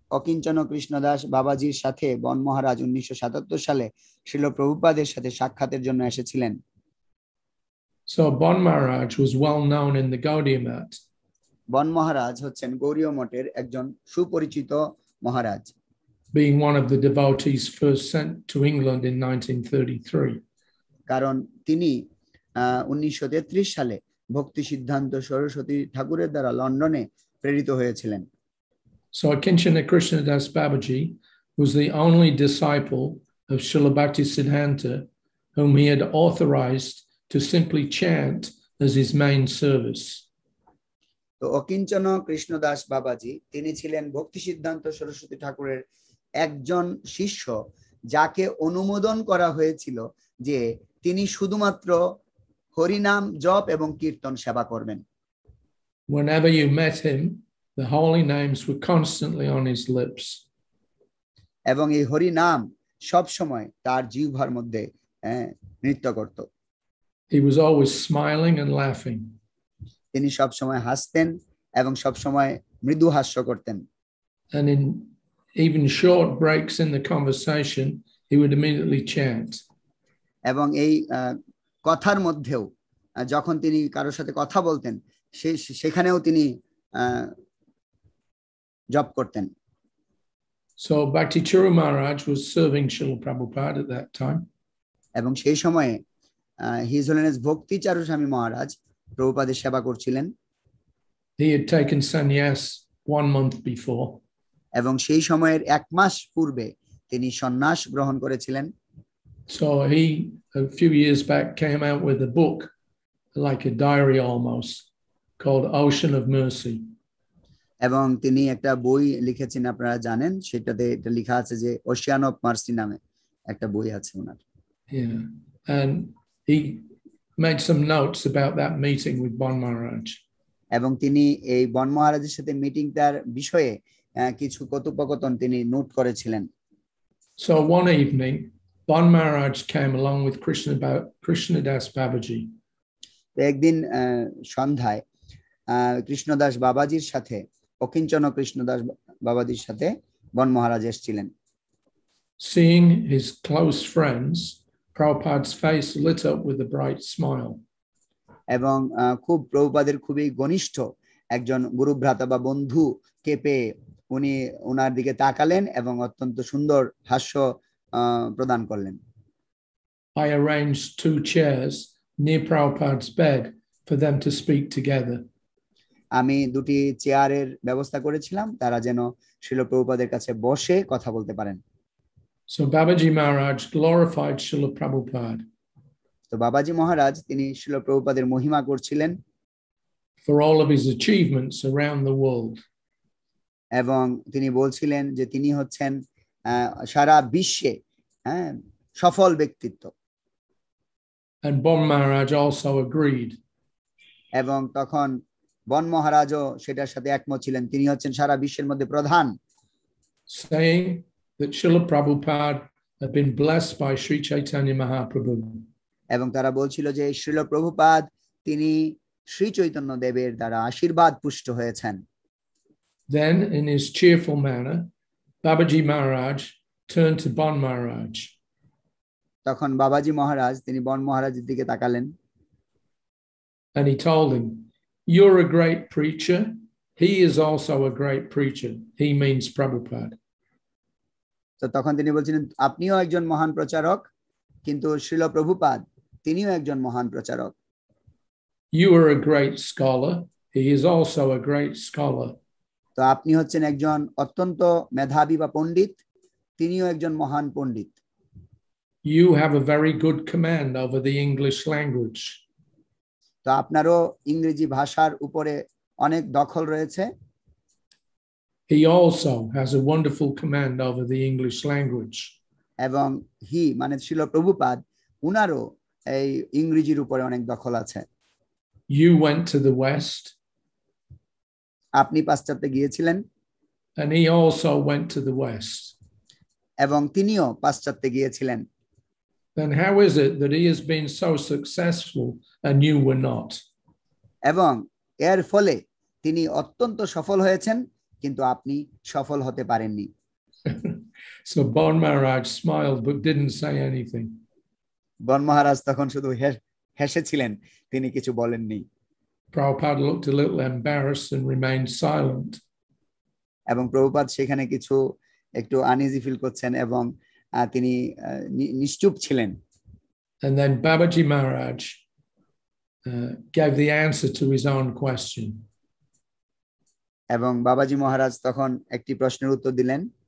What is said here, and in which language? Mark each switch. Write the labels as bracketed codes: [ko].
[bn] অকিঞ্চন কৃষ্ণদাস বাবাজির সাথে বন মহারাজ 1977 সালে শ্রীল প্রভুপাদের সাথে সাক্ষাতের জন্য এসেছিলেন। [en] So Bon Maharaj was well known in the Gaudiya Math. [bn] বন মহারাজ হচ্ছেন গৌড়ীয় মঠের একজন সুপরিচিত মহারাজ। [en] being one of the devotees first sent to England in 1933. [bn] কারণ তিনি 1933 সালে ভক্তি সিদ্ধান্ত সরস্বতী ঠাকুরের দ্বারা লন্ডনে প্রেরিত হয়েছিলেন। [en] So Akinchana Krishnadas Babaji was the only disciple of Srila Bhaktisiddhanta whom he had authorized to simply chant as his main service. [bn] তো অকিঞ্চন কৃষ্ণদাস বাবাজি তিনি ছিলেন ভক্তি সিদ্ধান্ত সরস্বতী ঠাকুরের একজন শিষ্য যাকে অনুমোদন করা হয়েছিল যে তিনি শুধুমাত্র হরিনাম জপ এবং কীর্তন সেবা করবেন। [en] Whenever you met him, the holy names were constantly on his lips. [bn] এবং এই হরিনাম সব সময় তার জিহ্বার মধ্যে নৃত্য করত। [en] He was always smiling and laughing. [bn] তিনি সব সময় হাসতেন এবং সব সময় মৃদু হাস্য করতেন। [en] And in even short breaks in the conversation, he would immediately chant. [bn] এবং এই কথার মধ্যেও যখন তিনি কারোর সাথে কথা বলতেন সেখানেও তিনি জপ করতেন। [en] So Bhakti Churu Maharaj was serving Srila Prabhupada at that time. [bn] এবং সেই সময়ে [en] His Holiness [bn] ভক্তি চারু স্বামী মহারাজ প্রভুপাদের সেবা করছিলেন। [en] He had taken sannyas 1 month before. [bn] এবং সেই সময়ের 1 মাস পূর্বে তিনি সন্ন্যাস গ্রহণ করেছিলেন। [en] So he a few years back came out with a book like a diary almost called Ocean of Mercy. [bn] এবং তিনি একটা বই লিখেছেন আপনারা জানেন সেটাতে এটা লেখা আছে যে ওশিয়ান অফ মার্সি নামে একটা বই আছে ওনার। [en] Yeah, and he made some notes about that meeting with Bon Maharaj. [bn] এবং তিনি এই বন মহারাজের সাথে মিটিংটার বিষয়ে কিছু কথোপকথন তিনি নোট করেছিলেন। [en] So one evening, Bon Maharaj came along with Krishnadas Babaji. [bn] একদিন সন্ধ্যায় কৃষ্ণদাস বাবাজির সাথে অকিঞ্চন কৃষ্ণদাস বাবাজির সাথে বন মহারাজ এসেছিলেন। [en] Seeing his close friends, Prabhupada's face lit up with a bright smile. [bn] এবং খুব প্রভুপাদের খুবই ঘনিষ্ঠ একজন গুরুভ্রাতা বা বন্ধু কে পেয়ে উনি ওনার দিকে তাকালেন এবং অত্যন্ত সুন্দর হাস্য প্রদান করলেন। [en] I arranged 2 chairs near Prabhupada's bed for them to speak together. [bn] আমি 2টি চেয়ারের ব্যবস্থা করেছিলাম তারা যেন শ্রীল প্রভুপাদের কাছে বসে কথা বলতে পারেন। [en] So Babaji Maharaj glorified Srila Prabhupada. [bn] তো বাবাজি মহারাজ তিনি শ্রীল প্রভুপাদের মহিমা করছিলেন [en] for all of his achievements around the world. [bn] এবং তিনি বলছিলেন যে তিনি হচ্ছেন সারা বিশ্বে সফল ব্যক্তিত্ব। [en] And Bon Maharaj also agreed. [bn] এবং তখন বন মহারাজও সেটার সাথে একমত ছিলেন তিনি হচ্ছেন সারা বিশ্বের মধ্যে প্রধান। [en] Saying that Srila Prabhupada had been blessed by Sri Chaitanya Mahaprabhu. [bn] এবং তারা বলছিল যে শ্রীল প্রভুপাদ তিনি শ্রী চৈতন্য দেবের দ্বারা আশীর্বাদ পুষ্ট হয়েছেন। [en] Then in his cheerful manner, Babaji Maharaj turned to Bon Maharaj. [bn] তখন বাবাজি মহারাজ তিনি বন মহারাজের দিকে তাকালেন। [en] And he told him, "You're a great preacher. He is also a great preacher." He means Prabhupada. [bn] তো তখন তিনি বলছিলেন আপনিও একজন মহান প্রচারক কিন্তু শ্রীল প্রভুপাদ তিনিও একজন মহান প্রচারক। [en] You are a great scholar. He is also a great scholar. [bn] তো আপনি হচ্ছেন একজন অত্যন্ত মেধাবী বা পণ্ডিত তিনিও একজন মহান পণ্ডিত। [en] You have a very good command over the English language. [bn] তো আপনারও ইংরেজি ভাষার উপরে অনেক দখল রয়েছে। [en] He also has a wonderful command over the English language. [bn] এবং হি মানে শ্রীল প্রভুপাদ উনারও এই ইংরেজির উপরে অনেক দখল আছে। [en] You went to the West. [bn] আপনি পাশ্চাত্যে গিয়েছিলেন। [en] And he also went to the West. [bn] এবং তিনিও পাশ্চাত্যে গিয়েছিলেন। [en] Then how is it that he has been so successful and you were not? [bn] এবং এর ফলে তিনি অত্যন্ত সফল হয়েছেন কিন্তু আপনি সফল হতে পারেননি। [en] So Bon Maharaj smiled but didn't say anything. [bn] বন মহারাজ তখন শুধু হেসেছিলেন তিনি কিছু বলেননি। [en] Prabhupada looked a little embarrassed and remained silent. [bn] এবং প্রভুপাদ সেখানে কিছু একটু আনইজি ফিল করছেন এবং তিনি নিশ্চুপ ছিলেন। [en] And then Babaji Maharaj gave the answer to his own question. [bn] এবং বাবাজি মহারাজ তখন একটি প্রশ্নের উত্তর দিলেন।